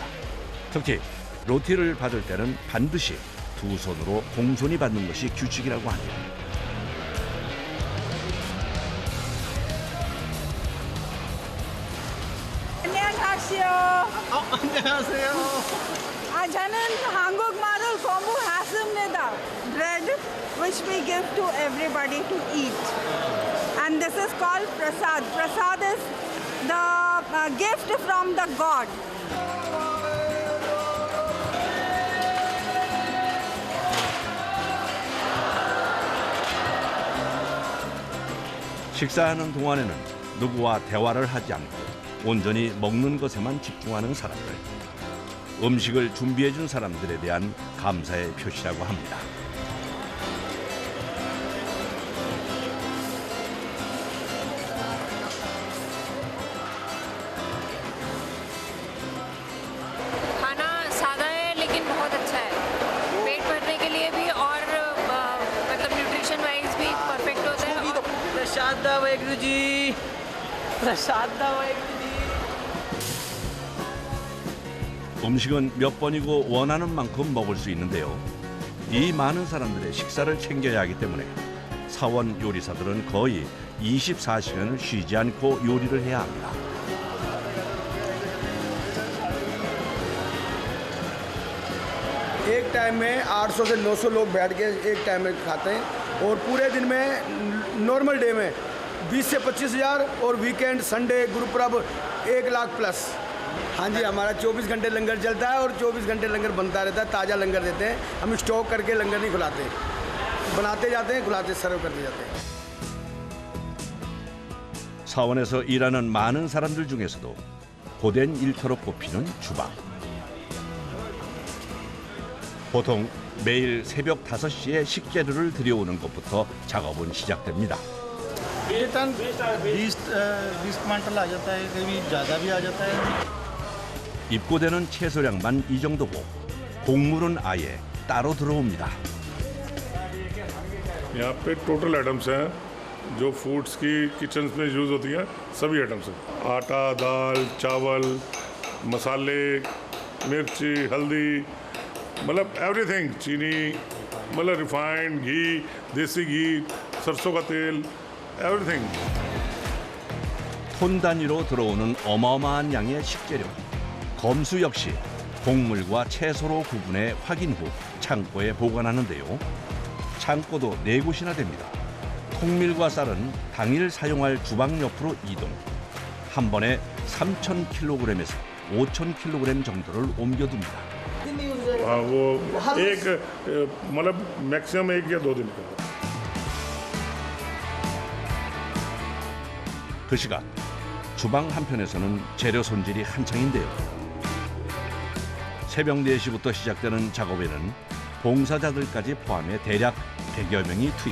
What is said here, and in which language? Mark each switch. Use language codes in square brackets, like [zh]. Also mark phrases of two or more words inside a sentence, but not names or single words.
[ko] 특히 로티를 받을 때는 반드시 두 손으로 공손히 받는 것이 규칙이라고 하네요. 안녕하세요. 안녕하세요. 저는 한국말을 공부했습니다. [en] Bread which we give to everybody to eat. And this is called prasad. Prasad is the gift from the God. [ko] 식사하는 동안에는 누구와 대화를 하지 않고 온전히 먹는 것에만 집중하는 사람들. 음식을 준비해준 사람들에 대한 감사의 표시라고 합니다. [hi] खाना सादा है लेकिन बहुत अच्छा है। पेट भरने के लिए भी और मतलब [en] nutrition wise [hi] भी परफेक्ट होता है। प्रसाद वाहेगुरु जी, प्रसाद वाहेगुरु जी। [ko] 음식은 몇 번이고 원하는 만큼 먹을 수 있는데요. 이 많은 사람들의 식사를 챙겨야 하기 때문에 사원 요리사들은 거의 24시간을 쉬지 않고 요리를 해야 합니다. [hi] एक टाइम में 800 से 900 लोग बैठ के एक टाइम में खाते हैं और पूरे दिन में [en] normal day [hi] में 20 से 25,000 और [en] weekend Sunday [hi] गुरुपुरब 1 लाख प्लस। हाँ जी, हमारा 24 घंटे लंगर चलता है और 24 घंटे लंगर बनता रहता है। ताज़ा लंगर देते हैं, हम स्टॉक करके लंगर नहीं खुलाते, बनाते जाते हैं, खुलाते सर्व करते जाते हैं। [ko] 사원에서 일하는 많은 사람들 중에서도 고된 일터로 꼽히는 주방. 보통 매일 새벽 5시에 식재료를 들여오는 것부터 작업은 시작됩니다. [hi] टन 20 क्विंटल आ जाता है, कभी ज़्यादा भी आ जाता है। [ko] 입고되는 채소량만 이 정도고 곡물은 아예 따로 들어옵니다. [hi] यहाँ पे [en] total items [hi] हैं जो फूड्स की किचन में यूज़ होती हैं, सभी आइटम्स हैं। आटा, दाल, चावल, मसाले, मिर्ची, हल्दी, मतलब एवरीथिंग, चीनी, मतलब रिफाइंड घी, देसी घी, सरसों का तेल, एवरीथिंग। [ko] 톤 단위로 들어오는 어마어마한 양의 식재료. 검수 역시 곡물과 채소로 구분해 확인 후 창고에 보관하는데요. 창고도 4곳이나 됩니다. 통밀과 쌀은 당일 사용할 주방 옆으로 이동. 한 번에 3,000kg에서 5,000kg 정도를 옮겨둡니다. [hi] हाँ वो एक मतलब मैक्सिमम 1 या 2 दिन का। [ko] 그 시각 주방 한편에서는 재료 손질이 한창인데요. 새벽 4시부터 시작되는 작업에는 봉사자들까지 포함해 대략 100여 명이 투입.